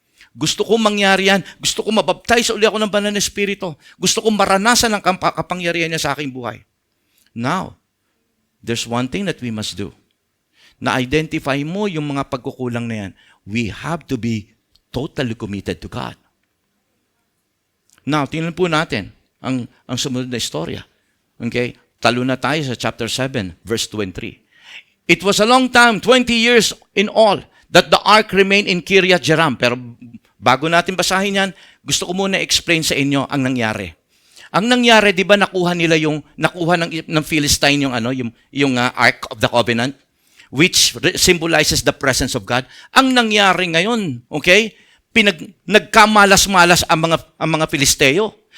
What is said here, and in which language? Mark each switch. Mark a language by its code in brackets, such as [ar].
[tl] Gusto kong mangyari yan. Gusto kong mabaptize uli ako ng Banal na Espiritu. Gusto kong maranasan ang kapangyarihan niya sa aking buhay. [en] Now, there's one thing that we must do. [tl] Na-identify mo yung mga pagkukulang na yan. [en] We have to be totally committed to God. [tl] Now, tingnan po natin ang sumunod na istorya. Okay? Talo na tayo sa chapter 7, verse 2 and 3. [en] It was a long time, 20 years in all, that the ark remained in Kiryat Jearim. [tl] Pero bago natin basahin yan, gusto ko muna explain sa inyo ang nangyari. Ang nangyari, di ba nakuha ng Philistine yung Ark of the Covenant, [en] which symbolizes the presence of God. [tl] Ang nangyari ngayon, okay? Nagkamalas-malas ang mga Filisteo.